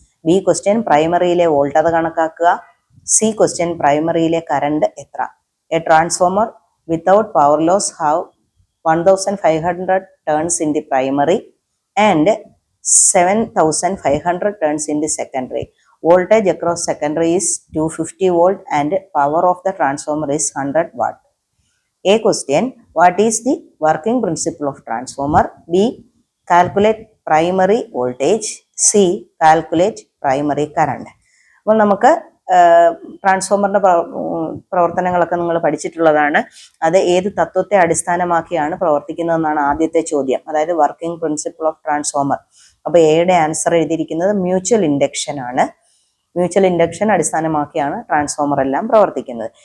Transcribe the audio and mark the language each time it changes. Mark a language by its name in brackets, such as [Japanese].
[Malayalam] B question, പ്രൈമറിയിലെ വോൾട്ടത കണക്കാക്കുക. C question, പ്രൈമറിയിലെ current എത്ര? A transformer without power loss have 1500 turns in the primary and [English] 7500 turns in the secondary. Voltage across secondary is 250 volt and power of the transformer is 100 watt. A question, what is the working principle of transformer? B, calculate primary voltage. C, calculate primary current. [Malayalam] അപ്പോൾ നമുക്ക് ട്രാൻസ്ഫോമറിന്റെ പ്രവർത്തനങ്ങളൊക്കെ നിങ്ങൾ പഠിച്ചിട്ടുള്ളതാണ്. അത് ഏത് തത്വത്തെ അടിസ്ഥാനമാക്കിയാണ് പ്രവർത്തിക്കുന്നതെന്നാണ് ആദ്യത്തെ ചോദ്യം, അതായത് വർക്കിംഗ് പ്രിൻസിപ്പിൾ ഓഫ് ട്രാൻസ്ഫോമർ. അപ്പോൾ എയുടെ ആൻസർ എഴുതിയിരിക്കുന്നത് മ്യൂച്വൽ ഇൻഡക്ഷൻ ആണ്. മ്യൂച്വൽ ഇൻഡക്ഷൻ അടിസ്ഥാനമാക്കിയാണ് ട്രാൻസ്ഫോമർ എല്ലാം പ്രവർത്തിക്കുന്നത്.